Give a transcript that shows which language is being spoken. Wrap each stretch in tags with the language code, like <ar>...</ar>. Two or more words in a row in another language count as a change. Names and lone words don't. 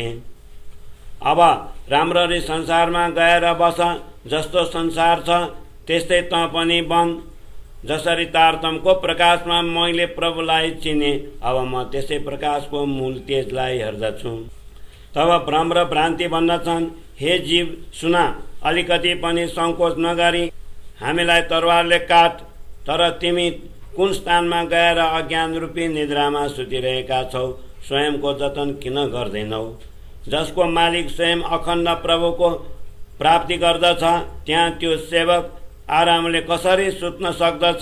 <ne>अब राम्ररी संसारमा गएर बस। जस्तो संसार छ त्यस्तै त पनि बन। जसरी तारतमको प्रकाशमा मैले प्रभुलाई चिने, अब म त्यसै प्रकाशको मूल तेजलाई हेर्दछु। तब भ्रम र भ्रान्ति भन्दछन्, हे जीव सुना, अलिकति पनि संकोच नगरी हामीलाई तरवारले काट। तर तिमी कुन स्थानमा गएर अज्ञान रूपी निद्रामा सुतिरहेका छौ? स्वयंको जतन किन गर्दैनौ? जसको मालिक स्वयं अखण्ड प्रभुको प्राप्ति गर्दछ त्यहाँ त्यो सेवक आरामले कसरी सुत्न सक्दछ।</ne>